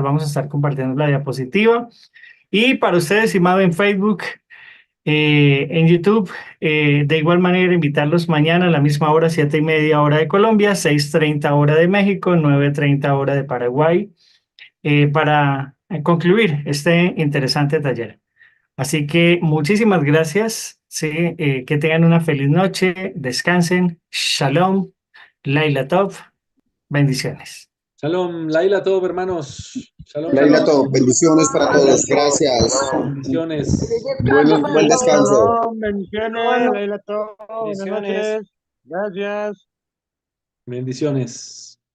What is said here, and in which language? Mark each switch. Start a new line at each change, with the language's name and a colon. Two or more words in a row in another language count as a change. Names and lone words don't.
Spanish: Vamos a estar compartiendo la diapositiva. Y para ustedes, estimado en Facebook, en YouTube, de igual manera, invitarlos mañana a la misma hora, 7:30 hora de Colombia, 6:30 hora de México, 9:30 hora de Paraguay, para concluir este interesante taller. Así que muchísimas gracias. Sí, que tengan una feliz noche, descansen.
Hebrew: שלום, לילה טוב, bendiciones. שלום, לילה טוב, hermanos. Shalom, Laila, shalom.
Spanish: bendiciones para todos. Gracias. Bendiciones. Buen descanso. Shalom, bendiciones, Leila, buenas Bendiciones. noches. Gracias. Bendiciones.